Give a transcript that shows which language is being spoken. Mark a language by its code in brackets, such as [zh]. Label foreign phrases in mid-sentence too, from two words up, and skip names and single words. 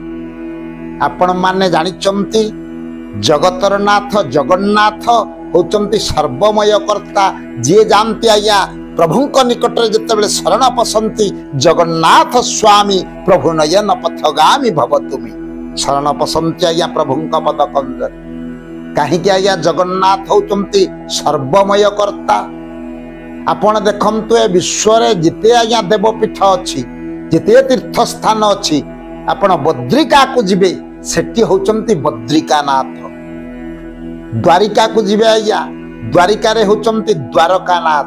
[or] ଆପଣ ମାନେ ଜାଣିଛନ୍ତି ଜଗତର ନାଥ ଜଗନ୍ନାଥ ହେଉଛନ୍ତି ସର୍ବମୟ କର୍ତ୍ତା। ଯେ ଜାଣନ୍ତି ଆଜ୍ଞା ପ୍ରଭୁଙ୍କ ନିକଟରେ ଯେତେବେଳେ ଶରଣ ପଶନ୍ତି [sa] जगन्नाथ स्वामी प्रभु नयन पथगामी भवतुमि। [or] ଶରଣ ପଶନ୍ତି ଆଜ୍ଞା ପ୍ରଭୁଙ୍କ ପଦ କନ୍ଦର କହି ଆଜ୍ଞା ଜଗନ୍ନାଥ ହେଉଛନ୍ତି ସର୍ବମୟ କର୍ତ୍ତା। ଆପଣ ଦେଖନ୍ତୁ ଏ ବିଶ୍ୱରେ ଯେତେ ଆଜ୍ଞା ଦେବପୀଠ ଅଛି ଯେତେ ତୀର୍ଥ ସ୍ଥାନ ଅଛି ଆପଣ ବଦ୍ରିକାକୁ ଯିବେ ସେଠି ହେଉଛନ୍ତି ବଦ୍ରିକାନାଥ। ଦ୍ୱାରିକାକୁ ଯିବେ ଆଜ୍ଞା ଦ୍ୱାରିକାରେ ହେଉଛନ୍ତି ଦ୍ୱାରକାନାଥ।